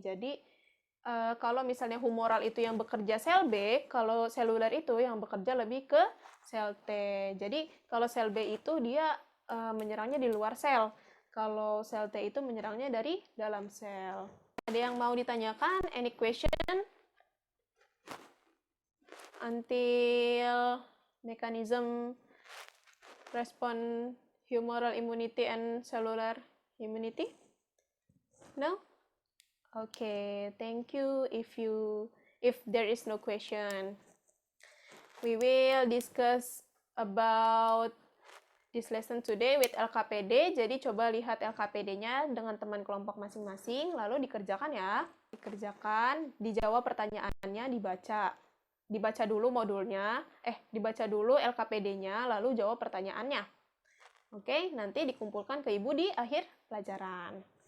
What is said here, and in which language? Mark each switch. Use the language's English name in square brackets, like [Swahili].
[Indonesian] Jadi, kalau misalnya humoral itu yang bekerja sel B, kalau seluler itu yang bekerja lebih ke sel T. Jadi, kalau sel B itu dia menyerangnya di luar sel. Kalau sel T itu menyerangnya dari dalam sel. Ada yang mau ditanyakan? [English] Any question? Until mechanism respond humoral immunity and cellular immunity? No? Okay, thank you. If there is no question, we will discuss about this lesson today with LKPD. [Indonesian] Jadi coba lihat LKPD-nya dengan teman kelompok masing-masing, lalu dikerjakan ya. Dikerjakan, dijawab pertanyaannya, dibaca dulu modulnya, dibaca dulu LKPD-nya, lalu jawab pertanyaannya. Oke, nanti dikumpulkan ke Ibu di akhir pelajaran.